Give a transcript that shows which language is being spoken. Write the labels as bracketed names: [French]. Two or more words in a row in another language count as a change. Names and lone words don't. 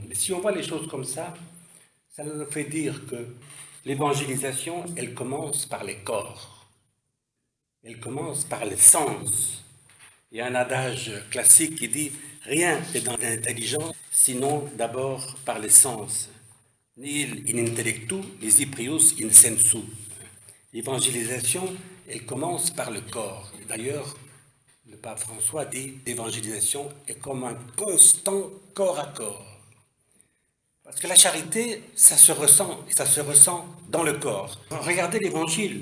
[French] Mais si on voit les choses comme ça nous fait dire que l'évangélisation, elle commence par les corps, elle commence par les sens. Il y a un adage classique qui dit « rien n'est dans l'intelligence, sinon d'abord par les sens. [Latin] Nihil in intellectu, nisi prius in sensu ». [French] L'évangélisation, elle commence par le corps. D'ailleurs, le pape François dit « l'évangélisation est comme un constant corps à corps ». Parce que la charité, ça se ressent, et ça se ressent dans le corps. Regardez l'Évangile.